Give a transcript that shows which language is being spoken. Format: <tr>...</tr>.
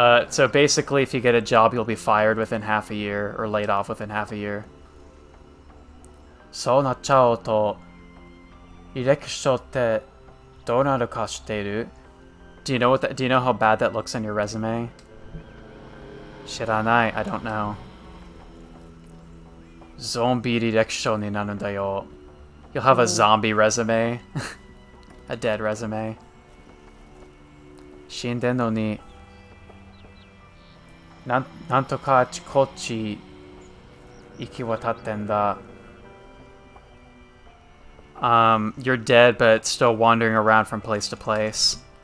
<en>So basically, if you get a job, you'll be fired within half a year or laid off within half a year.</en> <ja>そうなっちゃうと、履歴書ってどうなるか知っている?</ja> <en>Do you know do you know how bad that looks on your resume?</en> <ja>知らない</ja> <en>I don't know.</en> <ja>ゾンビ履歴書になるんだよ.</ja> <en>You'll have a zombie resume. A dead resume.</en> <ja>死んでんのになんとかあちこち行き渡ってんだ.</ja> <en>You're dead but still wandering around from place to place.</en>